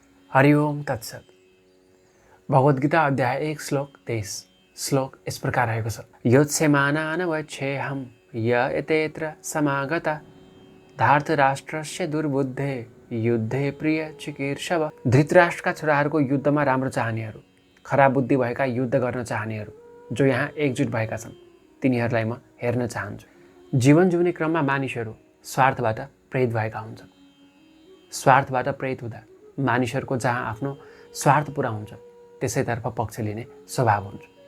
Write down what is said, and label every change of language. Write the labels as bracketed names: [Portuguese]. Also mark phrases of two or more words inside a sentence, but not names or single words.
[Sanskrit] हरि ओम तत्सत। [Nepali] भगवद्गीता अध्याय 1 श्लोक 23 श्लोक [Hindi] इस प्रकार [Nepali] रहेको छ। [Sanskrit] योत्स्यमानानवच्छेऽहं य एतेऽत्र समागता धार्तराष्ट्रस्य दुर्बुद्धे युद्धे प्रिय चिकीर्षव। [Nepali] धृतराष्ट्रका छोराहरूको युद्धमा राम्रो चाहनेहरू, खराब बुद्धि भएका युद्ध गर्न चाहनेहरू जो यहाँ एकजुट भएका छन् तिनीहरूलाई म हेर्न चाहन्छु। जीवन जिउने क्रममा मानिसहरू स्वार्थबाट प्रेरित भएका हुन्छन्। स्वार्थबाट प्रेरित हुँदा मानिसहरूको जहाँ आफ्नो स्वार्थ पुरा हुन्छ त्यसैतर्फ पक्ष लिने स्वभाव हुन्छ।